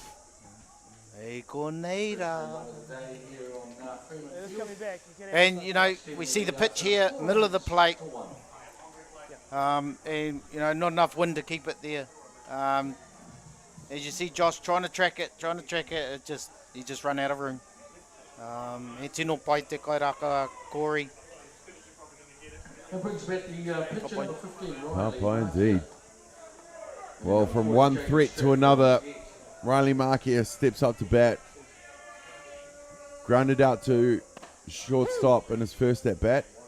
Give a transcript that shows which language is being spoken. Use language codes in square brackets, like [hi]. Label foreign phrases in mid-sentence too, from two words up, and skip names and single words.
[en] Hey, Corneta. And, you know, we see the pitch here, middle of the plate. And, you know, not enough wind to keep it there. As you see Josh trying to track it, he just run out of room. [mi] He tino pai te kairaka Corey. [en] That brings back the pitcher number 15, Pai indeed. Well, from one threat to another, Riley Markia steps up to bat. Grounded out to shortstop in his first at bat.